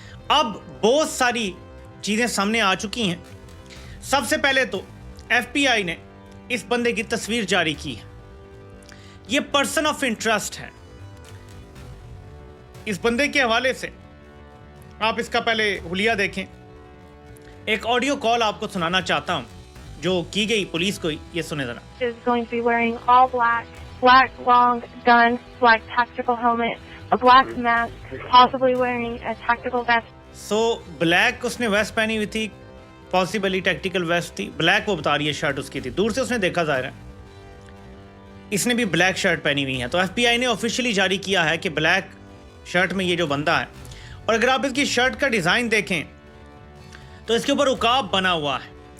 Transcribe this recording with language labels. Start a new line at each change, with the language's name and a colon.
Hindi: अब बहुत सारी चीज़ें सामने आ चुकी हैं। सबसे पहले तो FBI ने इस बंदे की तस्वीर जारी की है। ये पर्सन ऑफ इंटरेस्ट है। इस बंदे के हवाले से आप इसका पहले हुलिया देखें। एक ऑडियो कॉल आपको सुनाना चाहता हूं जो की गई पुलिस को। ये सुने जरा।
English: Is going to be wearing all black long gun, black tactical helmet, a black mask, possibly wearing a tactical vest.
Hindi: Black उसने वेस्ट पहनी हुई थी,
English: possibly tactical vest
Hindi: थी। ब्लैक वो बता रही है शर्ट उसकी थी। दूर से उसने देखा जाहिर है इसने भी ब्लैक शर्ट पहनी हुई है। तो FBI ने ऑफिशियली जारी किया है कि ब्लैक शर्ट में ये जो बंदा है, और अगर आप इसकी शर्ट का डिज़ाइन देखें तो इसके ऊपर उकाब बना हुआ है।